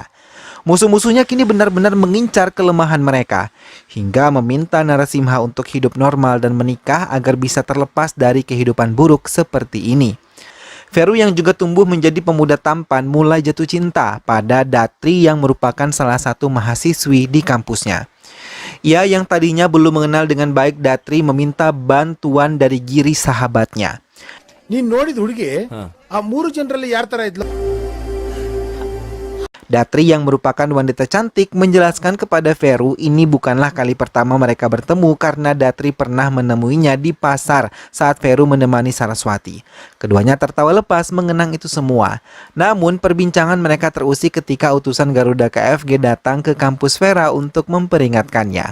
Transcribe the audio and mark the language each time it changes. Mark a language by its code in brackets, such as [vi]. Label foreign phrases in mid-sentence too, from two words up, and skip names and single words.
[id] Musuh-musuhnya kini benar-benar mengincar kelemahan mereka, hingga meminta Narasimha untuk hidup normal dan menikah agar bisa terlepas dari kehidupan buruk seperti ini. Veru yang juga tumbuh menjadi pemuda tampan mulai jatuh cinta pada Datri yang merupakan salah satu mahasiswi di kampusnya. Ia yang tadinya belum mengenal dengan baik Datri meminta bantuan dari Giri sahabatnya. [kn] ನೀನ್ ನೋಡಿದ ಹುಡುಗಿ ಆ ಮೂರು ಜನರಲ್ಲಿ ಯಾರ ತರ ಇದ್ಲು? [id] Datri yang merupakan wanita cantik menjelaskan kepada Vero ini bukanlah kali pertama mereka bertemu karena Datri pernah menemuinya di pasar saat Vero menemani Saraswati. Keduanya tertawa lepas mengenang itu semua. Namun perbincangan mereka terusik ketika utusan Garuda KFG datang ke kampus Vera untuk memperingatkannya.